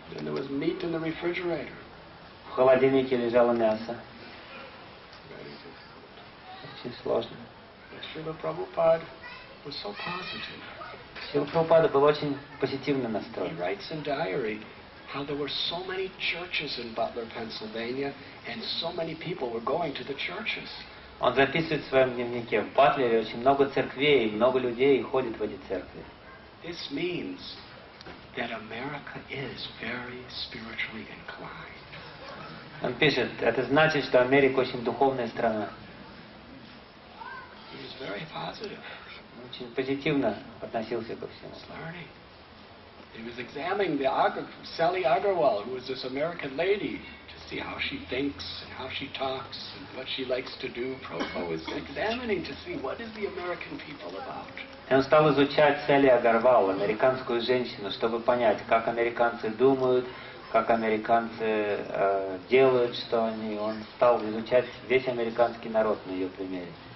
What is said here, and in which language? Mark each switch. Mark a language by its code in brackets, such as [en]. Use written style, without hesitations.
[en] And there was meat in the refrigerator. [ru] В холодильнике лежало мясо. Очень сложно. [en] Srila Prabhupada was so positive. [ru] Шрила Прабхупада был очень позитивно [en] He [ru] настроен. [en] writes in diary how there were so many churches in Butler, Pennsylvania, and so many people were going to the churches. [ru] Он записывает в своем дневнике: в Батлере очень много церквей, много людей ходит в эти церкви. [en] This means that America is very spiritually inclined. [ru] Он пишет: это значит, что Америка очень духовная страна. [en] He was very positive. [ru] Очень позитивно относился ко всему. [en] Learning. He was examining Sally Agarwal, who was this American lady, to see how she thinks and how she talks and what she likes to do. Prabhupada was examining to see what is the American people about. [ru] И он стал изучать Салли Агарвал, американскую женщину, чтобы понять, как американцы думают, как американцы делают, что они. Он стал изучать весь американский народ на ее примере.